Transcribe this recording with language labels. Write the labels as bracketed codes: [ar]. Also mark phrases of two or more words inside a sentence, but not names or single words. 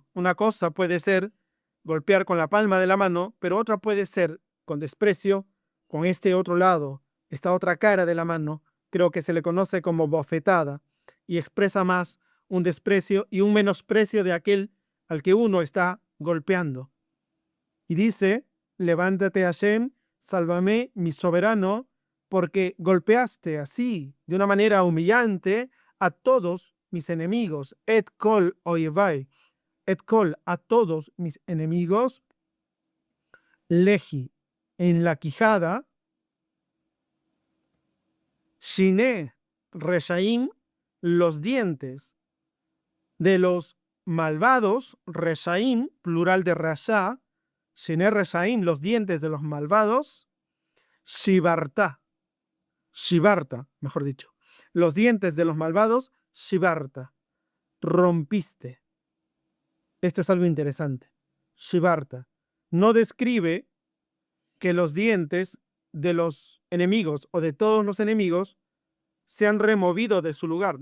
[es] Una cosa puede ser golpear con la palma de la mano, pero otra puede ser con desprecio, con este otro lado, esta otra cara de la mano, creo que se le conoce como bofetada, y expresa más un desprecio y un menosprecio de aquel al que uno está golpeando. Y dice, levántate Hashem, sálvame, mi soberano, porque golpeaste así, de una manera humillante, a todos mis enemigos. [he] את כל אויבי, את כל, [es] a todos mis enemigos. Lehi, en la quijada. [he] שיני, רשעים, [es] los dientes de los malvados. Reshaim, plural de rasha. [he] שיני רשעים, [es] los dientes de los malvados. [he] שברת, שברת, [es] mejor dicho. Los dientes de los malvados, Shibarta. Rompiste. Esto es algo interesante. Shibarta. No describe que los dientes de los enemigos o de todos los enemigos se han removido de su lugar.